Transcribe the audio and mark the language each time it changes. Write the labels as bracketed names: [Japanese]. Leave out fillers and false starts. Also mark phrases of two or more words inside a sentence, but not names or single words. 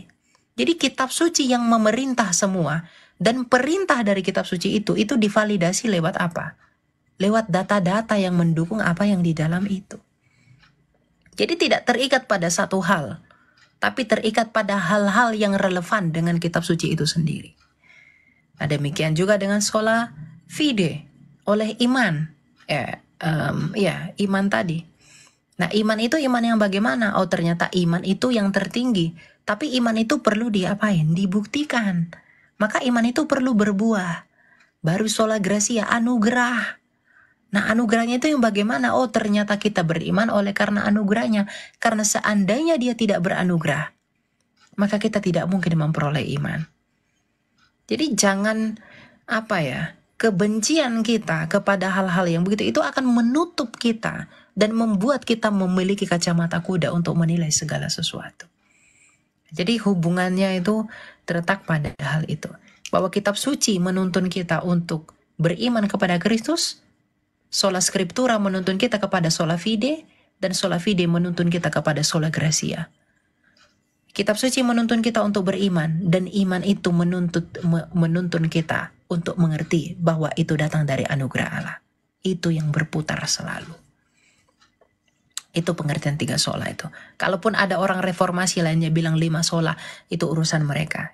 [Indonesian] Jadi kitab suci yang memerintah semua, dan perintah dari kitab suci itu divalidasi lewat apa? Lewat data-data yang mendukung apa yang di dalam itu. Jadi tidak terikat pada satu hal, tapi terikat pada hal-hal yang relevan dengan kitab suci itu sendiri. Nah, demikian juga dengan [Latin] sola fide, [Indonesian] oleh iman. Iman tadi. Nah, iman itu iman yang bagaimana? Oh, ternyata iman itu yang tertinggi. Tapi iman itu perlu diapain? Dibuktikan. Maka iman itu perlu berbuah. Baru [Latin] sola gratia, [Indonesian] anugerah. Nah, anugerahnya itu yang bagaimana? Oh, ternyata kita beriman oleh karena anugerahnya. Karena seandainya dia tidak beranugerah, maka kita tidak mungkin memperoleh iman. Jadi jangan kebencian kita kepada hal-hal yang begitu itu akan menutup kita dan membuat kita memiliki kacamata kuda untuk menilai segala sesuatu. Jadi hubungannya itu terletak pada hal itu. Bahwa kitab suci menuntun kita untuk beriman kepada Kristus, [Latin] sola scriptura [Indonesian] menuntun kita kepada [Latin] sola fide, [Indonesian] dan [Latin] sola fide [Indonesian] menuntun kita kepada [Latin] sola gratia. [Indonesian] Kitab suci menuntun kita untuk beriman, dan iman itu menuntun kita untuk mengerti bahwa itu datang dari anugerah Allah. Itu yang berputar selalu. Itu pengertian 3 sola itu. Kalaupun ada orang reformasi lainnya bilang 5 sola, itu urusan mereka.